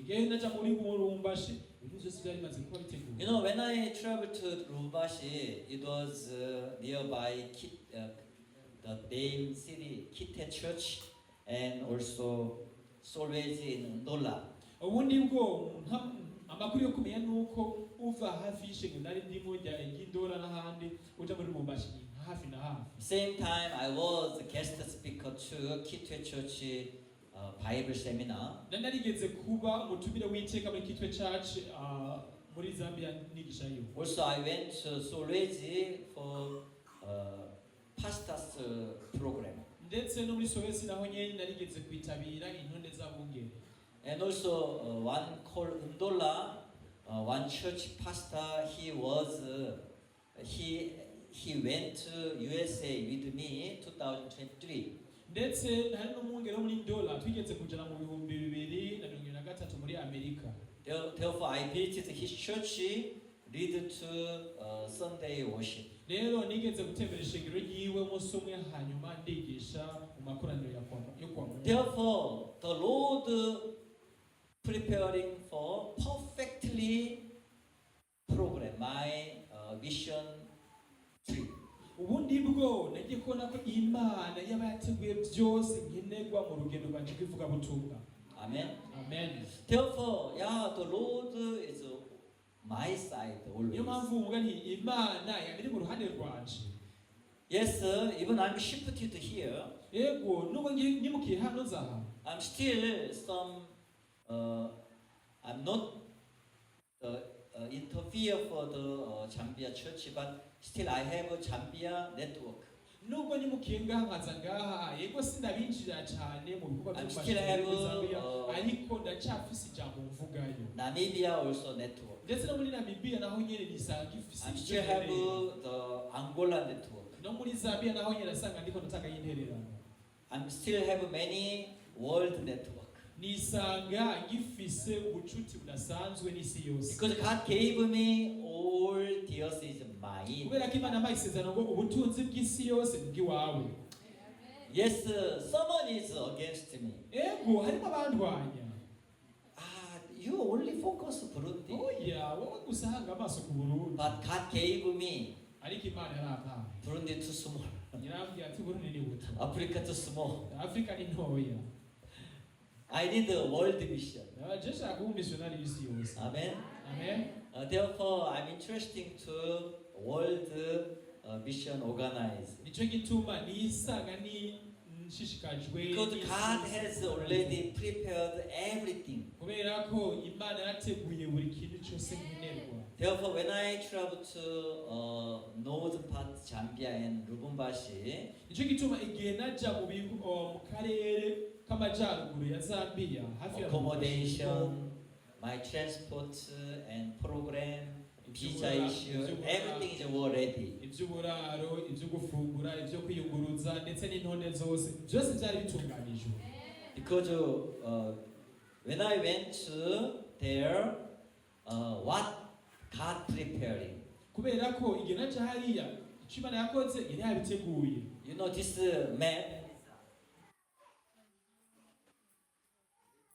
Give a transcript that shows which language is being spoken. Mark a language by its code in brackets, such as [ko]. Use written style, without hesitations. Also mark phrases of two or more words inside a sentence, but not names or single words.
[rn] Igihe naja muri Lubumbashi, ibintu byose byari bimaze kuba biteguye. [en] You know, when I traveled to Lubumbashi, it was nearby the main city, Kite Church, and also Solwezi in Ndola. [rn] Ubundi bwo amakuru yo kumenya nuko uva hafi y'ishengero nari ndimo njya Indora n'ahandi uja muri Lubumbashi hafi na hafi. [en] Same time, I was a guest speaker to Kitwe Church Bible seminar. [rn] Narigeze kuba umutumire w'iteka muri Kitwe Church muri Zambia nigishayo. [en] Also, I went to Solwezi for pastors program. [rn] Ndetse no muri Solwezi naho nyene narigeze kwitabira intonde z'abungere. [en] And also one called Ndola, one church pastor. He went to USA with me 2023. [rn] Ndetse hari n'umwungere wo muri Ndola twigeze kujana mu 2023 muri Amerika. [en] Therefore, I visited his church, lead to Sunday worship. [rn] Rero nigeze gutembera ishengero ryiwe umunsi umwe hanyuma ndigisha mu makoraniro yo [sw] kwa Mungu. [en] Therefore, the Lord preparing for perfectly program my mission trip. [rn] Ubundi bwo nagiye kubona ko Imana yaba yateguye byose nkenerwa mu rugendo rwanje rw'ivuga butumwa. Amen. Amen. [en] Therefore, the Lord is my side always. [rn] Niyo mpamvu uvuga nti Imana yari mu ruhande rwanje. [en] Yes, sir. Even I'm shifted here. [rn] Yego nubwo nyimukiye hano zaha. [en] I'm still some. I'm not interfere for the Zambia church, but still I have a Zambia network. [rn] Nubwo nyimukiye ngaha nkaza ngaha yego sindabinjira cyane mu bikorwa by'Zambia, ariko ndacyafise ijambo mvugayo. [en] Namibia also network. [rn] Ndetse no muri Namibia naho nyene nisanga ifise. [en] I still have the Angola network. [rn] No muri Zambia naho nyene nasanga ndiko ndatanga intererano. [en] I still have many world network. [rn] Nisanga ngifise ubucuti budasanzwe n'isi yose. [en] Because God gave me all the earth is mine. [rn] Kubera ko Imana yampaye isezerano ngo ubutunzi bw'isi yose bw'iwawe. [en] Yes, someone is against me. [rn] Ego harimo abandwanya. [en] You only focus Burundi. [rn] Oya, wowe gusanga amaso ku Burundi. [en] But God gave me. [rn] Ariko Imana yarampaye. [en] Burundi too small. [rn] Yarambwiye ati Burundi ni buto. [en] Africa too small. [rn] Africa ni ntoya. [en] I need a world mission. Just like a missionary is yours. Amen. Amen. Therefore, I'm interested to world mission organize. [rn] Nico gituma nisanga ni nshishikajwe. [en] Because God has already prepared everything. [rn] Kubera ko Imana yateguye buri kintu cyose nkenerwa. [en] Therefore, when I travel to northern part Zambia and Lubumbashi, [rn] nico gituma igihe naja mu karere k'amajyaruguru ya Zambia hafi ya [en] accommodation, my transport and program, visa issue, everything is all ready. [rn] Iby'uburaro, ibyo gufungura, ibyo kwiyunguruza ndetse n'intonde zose byose byari bitunganijwe. [en] Because when I went there, what God preparing? [rn] Kubera ko igihe naja hariya icyo Imana yakoze yari yabiteguye. [en] You know this map.